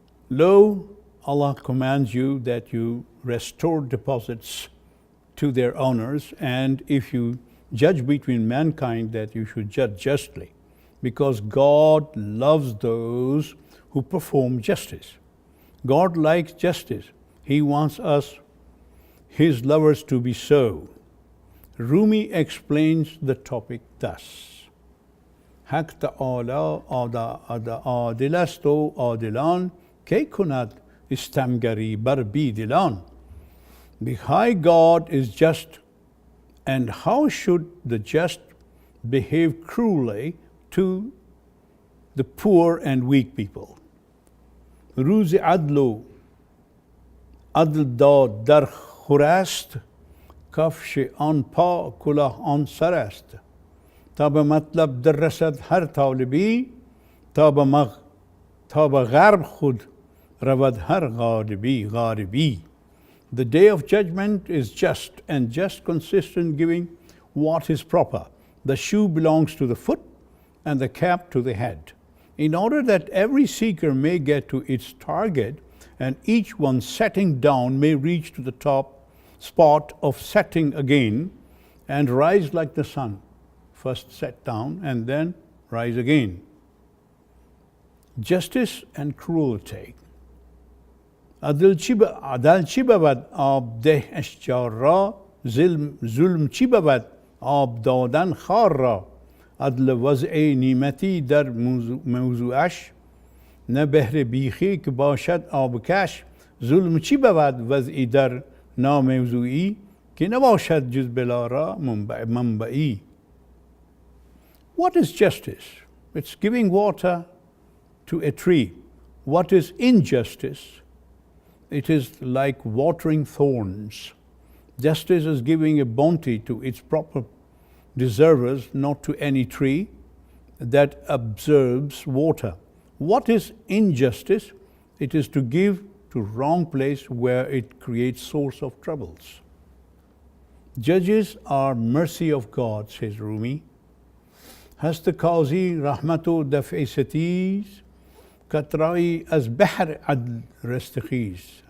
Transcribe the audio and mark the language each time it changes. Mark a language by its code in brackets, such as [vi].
[en] Lo, Allah commands you that you restore deposits to their owners, and if you judge between mankind, that you should judge justly, because God loves those who perform justice. God likes justice. He wants us, His lovers, to be so. Rumi explains the topic thus. [fa] حق تعالی عادل است و عادلان کی کند استمگری بر بیدلان. [en] The high God is just, and how should the just behave cruelly to the poor and weak people? [fa] روز عدل داد در خور است، کفش آن پا کلاه آن سر است. تا به مطلب در رسد هر طالبی، تا به غرب خود رود هر غاربی. [en] The day of judgment is just, and just consists in giving what is proper. The shoe belongs to the foot and the cap to the head, in order that every seeker may get to its target, and each one setting down may reach to the top spot of setting again and rise like the sun. First set down and then rise again. Justice and cruelty. [fa] عدل چی بود آب ده اشجار را، ظلم چی بود آب دادن خار را. عدل وضع نیمتی در موضوعش، نه بهر بیخی که باشد آبکش. ظلم چی بود وضعی در ناموضوعی، که نباشد جز بلارا منبعی. [en] What is justice? It's giving water to a tree. What is injustice? It is like watering thorns. Justice is giving a bounty to its proper deservers, not to any tree that absorbs water. What is injustice? It is to give to wrong place where it creates source of troubles. Judges are mercy of God, says Rumi. [fa] هست قاضی رحمت و دفع ستیز، قطره‌ای از بحر عدل رستخیز.